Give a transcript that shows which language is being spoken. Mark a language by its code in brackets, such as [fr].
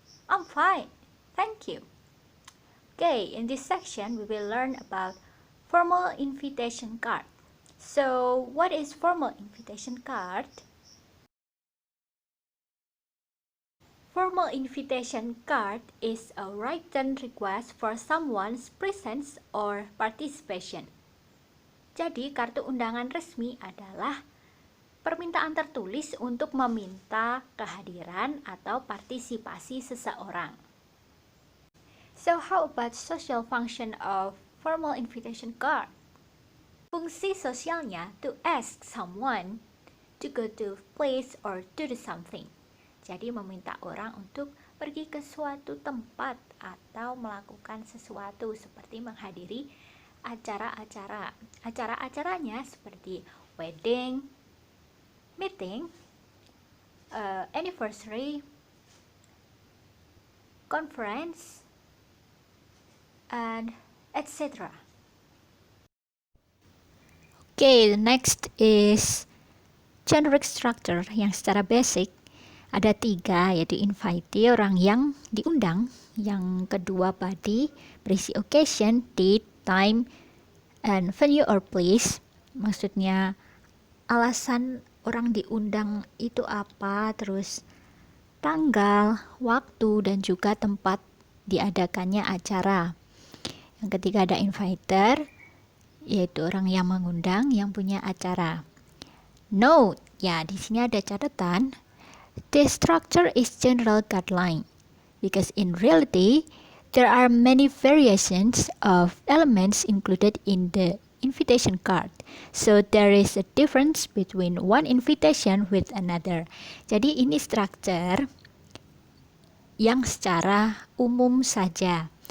[en] I'm fine, thank you. Okay, in this section we will learn about formal invitation card. So, what is formal invitation card? Formal invitation card is a written request for someone's presence or participation. [id] Jadi, kartu undangan resmi adalah permintaan tertulis untuk meminta kehadiran atau partisipasi seseorang. [en] So how about social function of formal invitation card? [id] Fungsi sosialnya [en] to ask someone to go to place or to do something. [id] Jadi meminta orang untuk pergi ke suatu tempat atau melakukan sesuatu seperti menghadiri acara-acara. Acara-acaranya seperti [en] wedding, meeting, anniversary, conference, and etc. Okay, the next is generic structure [id] yang secara basic ada 3, yaitu invitee, orang yang diundang, yang kedua body, berisi [en] occasion, date, time, and venue or place, [id] maksudnya alasan orang diundang itu apa, terus tanggal, waktu, dan juga tempat diadakannya acara. Yang ketiga ada inviter, yaitu orang yang mengundang, yang punya acara. Note, ya di sini ada catatan. [en] This structure is general guideline because in reality there are many variations of elements included in the invitation card. So there is a difference between one invitation with another. [id] Jadi ini structure yang secara umum saja.